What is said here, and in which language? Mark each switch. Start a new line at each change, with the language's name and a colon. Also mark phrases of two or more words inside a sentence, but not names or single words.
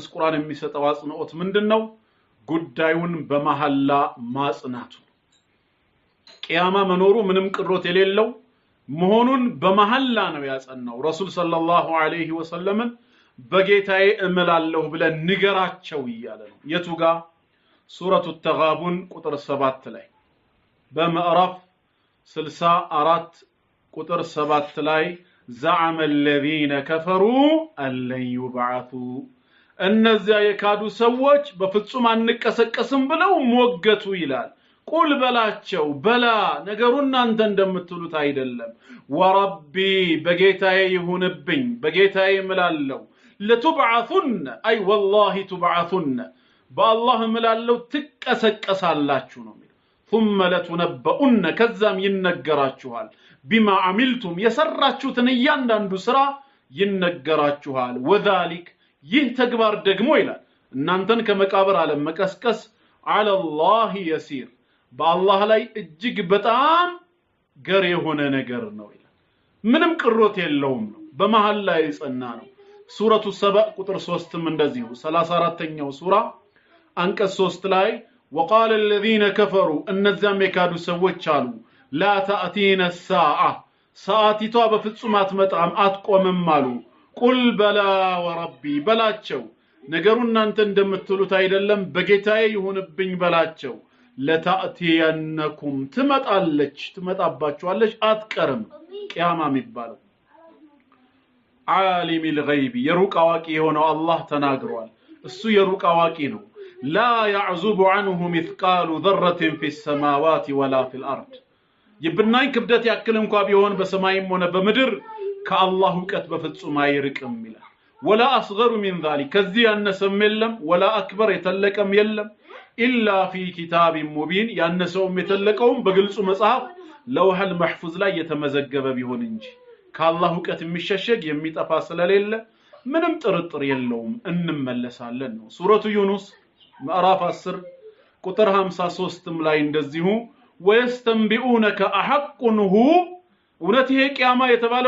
Amharic: ቁርአን የሚሰጠው አጽንኦት ምንድነው ጉዳዩን በመሐላ ማጽናቱ ቂያማ መኖሩ ምንም ቅሮት የሌለው መሆኑን በመሐላ ነው ያጸናው
Arabic: رسول صلى الله عليه وسلم
Amharic: በጌታዬ እምላለሁ ብለን ንገራቸው ይያለ ነው የቱጋ ሱረቱ ተጋቡን ቁጥር 7 ላይ በመዕራፍ 64 ቁጥር 7 ላይ
Arabic: زعم الذين كفروا أن لن يبعثوا
Amharic: እነዚያ የካዱ ሰዎች በፍጹም አንቀሰቀስም ብለው ሞገቱ ይላል ቁል በላቸው በላ ነገሩን አንተ እንደምትሉት አይደለም ወረቢ በጌታዬ ይሁንብኝ በጌታዬ እምላለሁ ለትብዓቱን አይ والله ትብዓቱን በአላህ እምላለሁ ትቀሰቀሳላችሁ ነው
Arabic: ثم لتنبؤن
Amharic: ከዛም ይነገራችኋል
Arabic: بما عملتم
Amharic: የሰራችሁትን እያንዳንዱ ስራ ይነገራችኋል وذلك ይህ ተግባር ደግሞ ይላል እናንተን ከመቃብር ዓለም መቀስቀስ
Arabic: على الله يسير
Amharic: በአላህ ላይ እጅግ በጣም ገር የሆነ ነገር ነው ይላል ምንም ቅሮት የለውም ነው በመሃል ላይ ጸና ነው ሱረቱ ሰባ ቁጥር 3ም እንደዚሁ 34ኛው ሱራ አንቀጽ 3 ላይ
Arabic: وقال الذين كفروا
Amharic: እነዚያም የካዱ ሰዎች አሉ
Arabic: لا تأتينا الساعة ساعتها
Amharic: بفጹም አትመጣም አትቆምም አሉ ቁል በላ ወረቢ በላቸው ነገሩ እናንተ እንደምትሉት አይደለም በጌታዬ ይሁንብኝ በላቸው ለታእቲየነኩም ትመጣባችኋለች አትቀርም ቂያማ የሚባለው
Arabic: عالم الغيب
Amharic: የሩቅ አዋቂ የሆነው አላህ ተናግሯል እሱ የሩቅ አዋቂ ነው
Arabic: لا يعزب عنه مثقال ذرة في السماوات ولا في الأرض
Amharic: ይብናይ ክብደት ያክል እንኳን ቢሆን በሰማይም ሆነ በምድር ከአላህ ዕቀት በፍጹም አይርቅም ይላል
Arabic: ولا اصغر من ذلك
Amharic: ከዚህ ያነሰም የለም
Arabic: ولا اكبر
Amharic: የተለቀም የለም
Arabic: الا في كتاب مبين
Amharic: ያነሰውም የተለቀውም በግልጹ መጽሐፍ
Arabic: لوح المحفوظ
Amharic: ላይ የተመዘገበ ቢሆን እንጂ ከአላህ ዕቀት የሚሸሸግ የሚጠፋ ስለሌለ ምንም ጥርጥር የለውም እንመለሳለን ነው ሱረቱ ዩኑስ ምዕራፍ 10 ቁጥር 53ም ላይ እንደዚሁ
Arabic: ويستنبئونك أحق هو
Amharic: እውነት ይሄ ቂያማ የተባለው